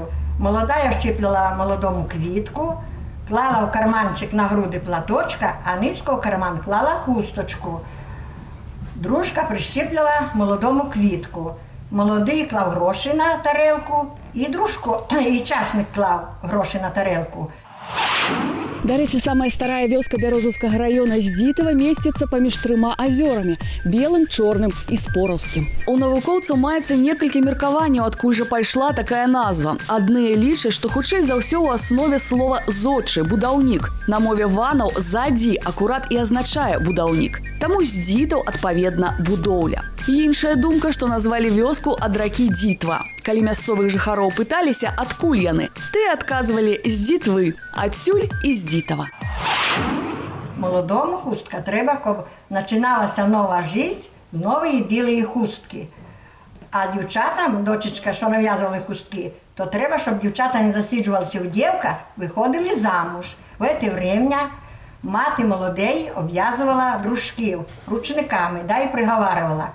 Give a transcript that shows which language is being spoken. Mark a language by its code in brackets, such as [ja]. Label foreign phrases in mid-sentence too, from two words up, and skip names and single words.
[uk] Молодая щепляла молодому квітку, клала в карманчик на груди платочка, а низько в карман клала хусточку. Дружка прищепляла молодому квітку. Молодий клав гроші на тарелку, і чашник клав гроші на тарелку. До речі, [be] самая старая вёска Бярозаўскага района Здзітава месціцца паміж 3 азёрамі – белым, чорным і спораўскім. У навукоўцаў маецца некалькі меркаванняў, адкуль жа пайшла такая назва. Адныя лічаць, што хутчэй за ўсё ў аснове слова «зодчы» – будаўнік. На мове ванаў «задзі» акурат і азначае будаўнік. Таму Здзітаў, адпаведна, будоўля. Іншая думка, што назвалі вёску ад ракі Дзітва. Калі мясцовых жыхароў пыталіся, адкуль яны, тыя адказвалі з Дзітвы, адсюль і з Дзітава. [uk] Молодому хустка треба, щоб починалася нова життя в нової білої хустки. А дівчатам, дочечка, що нав'язували хустки, то треба, щоб дівчата не засиджувалися в дівках, виходили замуж. В це время мати молодей обв'язувала дружків ручниками, да й приговарювала.